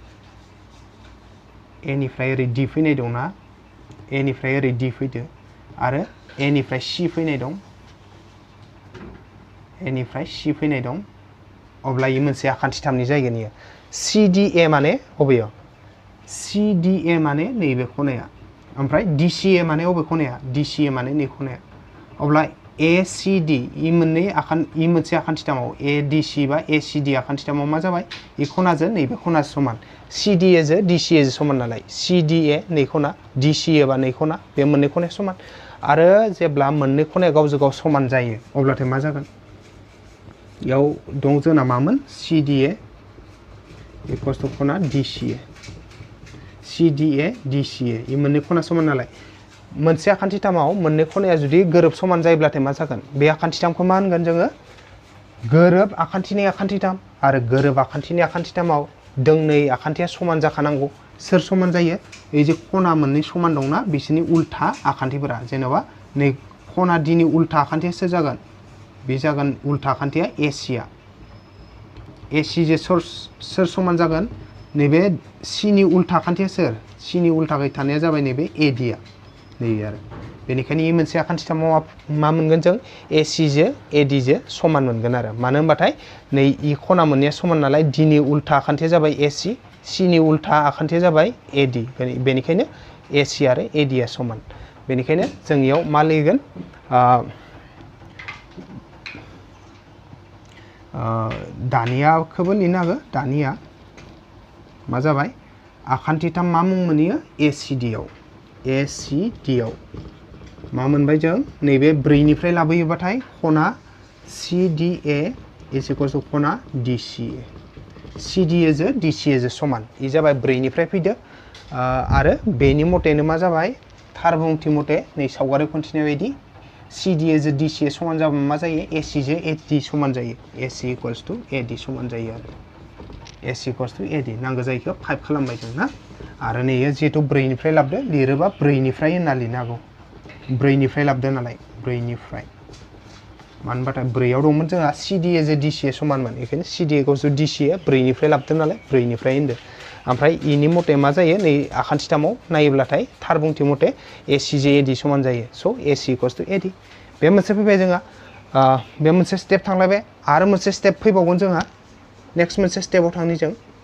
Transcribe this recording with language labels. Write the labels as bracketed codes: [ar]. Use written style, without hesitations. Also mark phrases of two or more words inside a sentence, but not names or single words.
[brx] A निफ्राय ओरै D फैनाय दंना A निफ्राय ओरै D फैदो आरो A निफ्राय C फैनाय दं A निफ्राय C फैनाय दं अब्ला इयो मोनसे आखान्थि 3 नि जायगोन इयो CDA माने अबेयाव CDA माने नैबे खनाया ओमफ्राय DCA माने अबे खनाया DCA माने नै खनाया अब्ला ACD इ मोनसे आखान्थि 3 आव ADC बा ACD आखान्थि 3 आव मा जाबाय इ खनाजों नैबे खना समान CDA जो DCA जो समान नालाय CDA नै खना DCA बा नै खना बे मोननै खनाया समान आरो जेब्ला मोननै खनाया गावजों गाव समान जायो अब्लाथाय मा जागोन याव दं जोंना मामोन CDA [en] equals to [brx] खना DCA CDA DCA इ मोननै खना समान नालाय मोनसे आखान्थि 3 आव मोननै खनाया जुदि गोरोब समान जायोब्लाथाय मा जागोन बे आखान्थि 3 खौ मा होनगोन जोङो गोरोब आखान्थिनि आखान्थि 3 आरो गोरोब आखान्थिनि आखान्थि 3 आव दोंनै आखान्थिया समान जाखानांगौ सोर समान जायो ए जे खना मोननै समान दंना बिसोरनि उल्था आखान्थिफोरा जेनेबा नै खना D नि उल्था आखान्थिया सोर जागोन बे जागोन उल्था आखान्थिया AC आ AC जे सोर समान जागोन नैबे C नि उल्था आखान्थिया सोर C नि उल्थाखै थानाया जाबाय नैबे AD आ नै आरो बेनिखायनो इ मोनसे आखान्थि 3 आव मा मोनगोन जों AC जो AD जो समान मोनगोन आरो मानो होनबाथाय नै इ खना मोननैया समान नालाय D नि उल्था आखान्थिया जाबाय AC C नि उल्था आखान्थिया जाबाय AD बेनिखायनो AC आरो AD आ समान बेनिखायनो जों इयाव मा लिरगोन दानियाखौबो लिरनो हागोन दानिया मा जाबाय आखान्थि 3 मा मुं मोनैयो ACD आव मा मोनबाय जों नैबे 4 निफ्राय लाबोयोबाथाय खना CDA [en] is equals to [brx] खना DCA CDA जो DCA जो समान इ जाबाय 4 निफ्राय फैदो आरो बेनि मतेनो मा जाबाय थार बुंथि मते नै सावगारि खन्थिनाय बायदि CDA जो DCA समान जाबा मा जायो AC जो AD समान जायो AC [en] equals to [brx] AD समान जायो आरो AC [en] equals to [brx] AD नांगौ जायखौ 5 खालामबाय जों ना आरो नैयो जेहेतु 4 निफ्राय लाबदो लिरोबा 4 निफ्राय होनना लिरनो हागौ 4 निफ्राय लाबदो नालाय 4 निफ्राय मानोबाथाय 4 आव दंमोन जोंहा CDA जो DCA समानमोन बेखायनो CDA [en] equals to [brx] DCA 4 निफ्राय लाबदो नालाय 4 निफ्राय होनदो ओमफ्राय इनि मते मा जायो नै आखान्थिथामाव नायोब्लाथाय थार बुंथि मते ACJ AD समान जायो स AC [en] equals to [brx] AD बे मोनसे फैबाय जोंहा बे मोनसे स्टेप थांलायबाय आरो मोनसे स्टेप फैबावगोन जोंहा नेक्स्ट मोनसे स्टेपआव थांनि जों